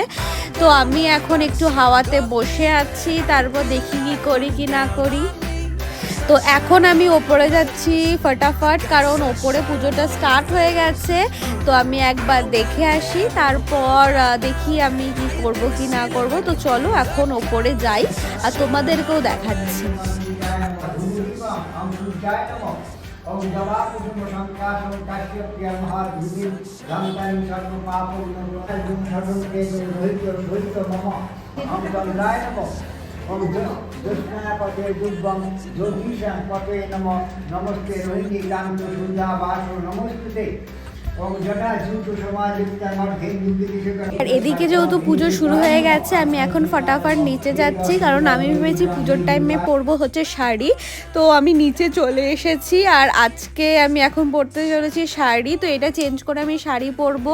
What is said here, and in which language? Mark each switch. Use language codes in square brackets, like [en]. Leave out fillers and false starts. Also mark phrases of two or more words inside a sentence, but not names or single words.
[bn] তো আমি এখন একটু হাওয়াতে বসে আছি, তারপর দেখি কি করি কি না করি। তো এখন আমি ওপরে যাচ্ছি ফটাফট, কারণ ওপরে পুজোটা স্টার্ট হয়ে গেছে। তো আমি একবার দেখে আসি, তারপর দেখি আমি কি করব কি না করব। তো চলো এখন ওপরে যাই আর তোমাদেরকেও দেখাচ্ছি। [sa] ओम दुष्णापते दुर्गम ज्योतिषं पते नमो नमस्ते रोहिणी कांतो सुधा वासो नमस्ते। [bn] আর এদিকে যেহেতু পুজো শুরু হয়ে গেছে, আমি এখন ফটাফট নিচে যাচ্ছি, কারণ আমি ভেবেছি পুজোর টাইমে পরবো হচ্ছে শাড়ি। তো আমি নিচে চলে এসেছি আর আজকে আমি এখন পরতে চলেছি শাড়ি। তো এটা চেঞ্জ করে আমি শাড়ি পরবো।